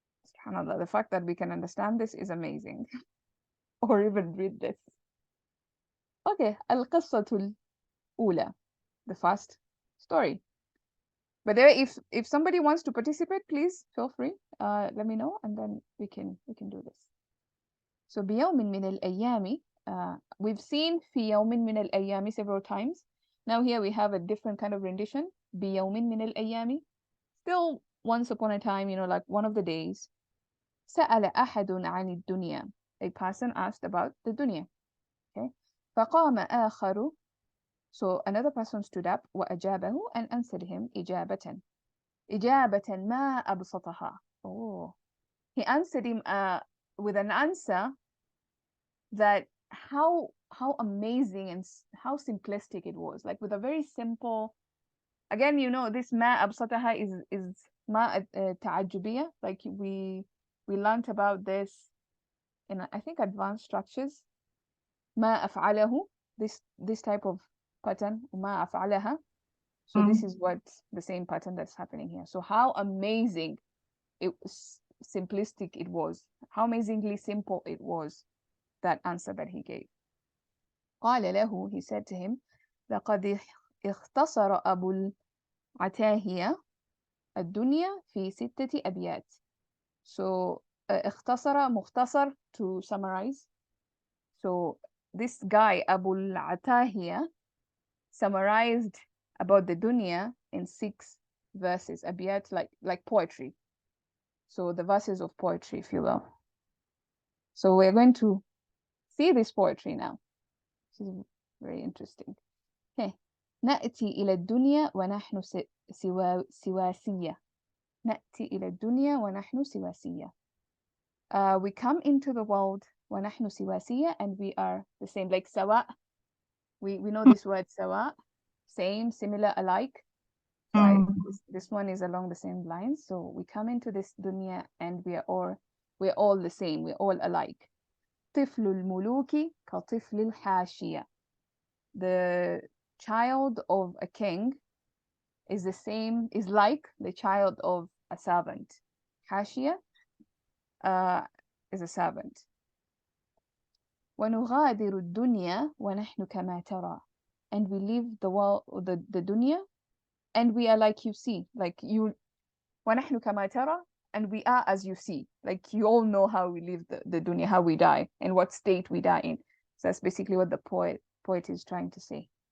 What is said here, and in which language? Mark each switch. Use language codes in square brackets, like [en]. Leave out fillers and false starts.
[en] SubhanAllah, the fact that we can understand this is amazing. Or even read this. Okay, [ar] القصة الأولى, [en] the first story. But there, if somebody wants to participate, please feel free. Let me know, and then we can do this. So [ar] بيوم من الأيام, [en] we've seen [ar] في يوم من الأيام [en] several times. Now here we have a different kind of rendition. [ar] بيوم من الأيام, [en] still once upon a time, like one of the days. [ar] سأل أحد عن الدنيا. [en] A person asked about the dunya. [ar] Okay. فقام آخر. [en] So another person stood up وأجابه and answered him إجابة. [ar] إجابة ما أبسطها. [en] Oh, he answered him with an answer that how amazing and how simplistic it was. Like with a very simple. Again, this [ar] ما أبسطها [en] is [ar] ما تعجبية. [en] Like we learned about this in I think advanced structures. [ar] ما أفعله, [en] this type of pattern. [ar] وما أفعلها. [en] So this is what the same pattern that's happening here. So how amazing it was, simplistic it was, how amazingly simple it was, that answer that he gave. [ar] قال له, [en] he said to him, [ar] لقد اختصر أبو العتاهية الدنيا في 6 أبيات. [en] So اختصر, مختصر, to summarize. So this guy Abu al-Atahiya summarized about the dunya in 6 verses, abiyat, like poetry. So the verses of poetry, if you will. So we're going to see this poetry now. This is very interesting. Okay. [ar] نأتي إلى الدنيا ونحن سواسية. نأتي إلى الدنيا ونحن سواسية. [en] We come into the world [ar] ونحن سواسية, [en] and we are the same. Like sawa, we know this word sawa, same, similar, alike. So this one is along the same lines. So we come into this dunya and we're all the same. We're all alike. [ar] طفل الملوك كطفل الحاشية. [en] The child of a king is like the child of a servant. حاشية is a servant. [ar] ونغادر الدنيا ونحن كما ترى. [en] And we leave the world, the dunya, and we are like you see, like you. [ar] ونحن كما ترى, [en] and we are as you see. Like you all know how we live the dunya, how we die, and what state we die in. So that's basically what the poet is trying to say.